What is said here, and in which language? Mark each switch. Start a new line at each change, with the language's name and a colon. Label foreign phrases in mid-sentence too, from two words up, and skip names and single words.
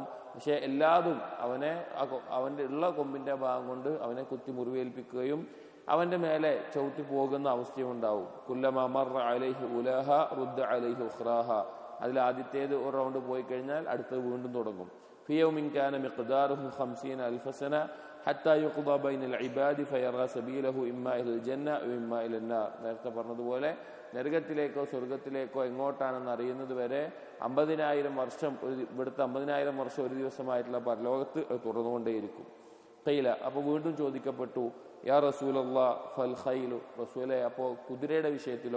Malayalam: പക്ഷെ എല്ലാതും അവൻ്റെ ഉള്ള കൊമ്പിൻ്റെ ഭാഗം കൊണ്ട് അവനെ കുത്തി മുറിവേൽപ്പിക്കുകയും അവൻ്റെ മേലെ ചവിട്ടി പോകുന്ന അവസ്ഥയും ഉണ്ടാവും.
Arabic: كلما مر عليه أولاها رد عليه أخراها.
Malayalam: അതിൽ ആദ്യത്തേത് ഒരു റൗണ്ട് പോയി കഴിഞ്ഞാൽ അടുത്തത് വീണ്ടും തുടങ്ങും.
Arabic: في يوم كان مقداره 50,000 سنة حتى يقضى بين العباد فيرى سبيله إما إلى الجنة وإما إلى النار.
Malayalam: നേരത്തെ പറഞ്ഞതുപോലെ നരകത്തിലേക്കോ സ്വർഗത്തിലേക്കോ എങ്ങോട്ടാണെന്ന് അറിയുന്നത് വരെ 50,000 വർഷം ഇവിടുത്തെ 50,000 വർഷം ഒരു ദിവസമായിട്ടുള്ള പരലോകത്ത് തുടർന്നുകൊണ്ടേയിരിക്കും. ഖൈല, അപ്പോൾ വീണ്ടും ചോദിക്കപ്പെട്ടു,
Arabic: يا رسول الله فالخيل,
Malayalam: റസൂലേ അപ്പോൾ കുതിരയുടെ വിഷയത്തിലോ?